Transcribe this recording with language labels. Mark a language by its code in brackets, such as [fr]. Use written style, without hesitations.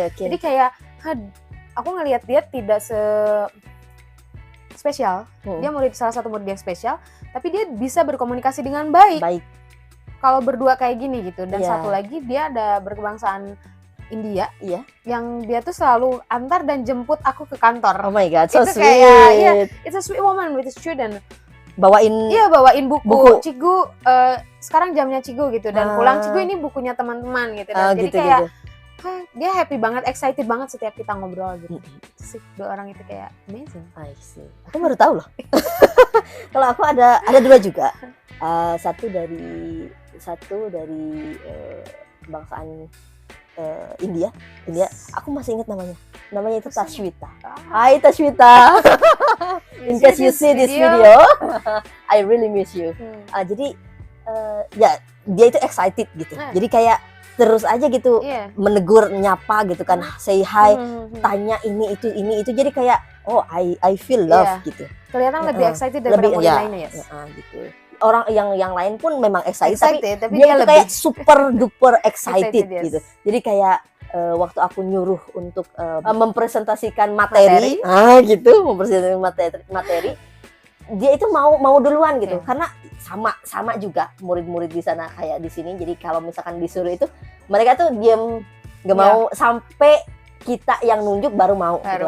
[id] Jadi kayak, aku ngelihat dia tidak spesial. Dia salah satu murid yang spesial, tapi dia bisa berkomunikasi dengan baik. Kalau berdua kayak gini gitu. Dan satu lagi dia ada berkebangsaan India, yang dia tuh selalu antar dan jemput aku ke kantor. [en] Oh my god, so [id] itu [en] sweet. [id] Kayak, [en] it's a sweet woman with a student. [id] Bawain buku. Cigu, sekarang jamnya Cigu gitu. Dan pulang Cigu ini bukunya teman-teman gitu. Dan jadi kayak dia happy banget, excited banget setiap kita ngobrol gitu. Sih, 2 orang itu kayak amazing. [en] I see. [id] Aku baru tahu loh. Kalau aku ada 2 juga. Satu dari kebangsaan India. Aku masih ingat namanya. Namanya itu Tashwita. Hai Tashwita. [en] In case you see this video, I really miss you. [id] Jadi dia itu excited gitu. Jadi kayak terus aja gitu menegur, nyapa gitu kan, [en] say hi, [id] tanya ini itu jadi kayak [en] I feel love [id] gitu. Kelihatan lebih excited daripada murid lainnya ya. Gitu. orang yang lain pun memang excited tapi dia tuh lebih kayak [en] super duper excited yes. [id] gitu. Jadi kayak waktu aku nyuruh untuk mempresentasikan materi. Gitu, mempresentasikan materi, dia itu mau duluan gitu. Karena sama juga murid-murid di sana kayak di sini. Jadi kalau misalkan disuruh itu mereka tuh diam, nggak mau sampai kita yang nunjuk baru mau gitu.